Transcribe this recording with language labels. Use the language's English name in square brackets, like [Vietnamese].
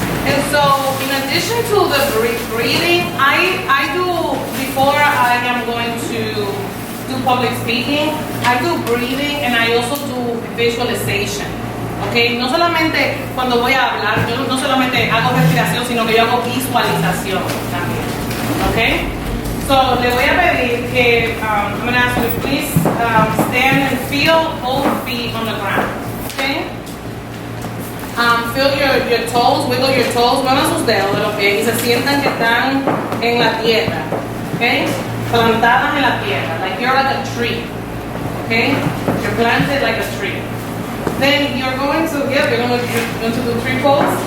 [English] And so, in addition to the breathing, I do, before I am going to do public speaking, I do breathing and I also do visualization. [Spanish] Okay, no solamente cuando voy a hablar, yo no solamente hago respiración, sino que yo hago visualización también. [English] Okay, so [Spanish] le voy a pedir que, [English] I'm going to ask you to please stand and feel both feet on the ground. Okay. Feel your toes, wiggle your toes, [Spanish] muevan sus dedos de los pies y se sientan que están en la tierra, [English] okay? [Spanish] Plantadas en la tierra, [English] like you're like a tree, okay? You're planted like a tree. Then you're going to do tree pose.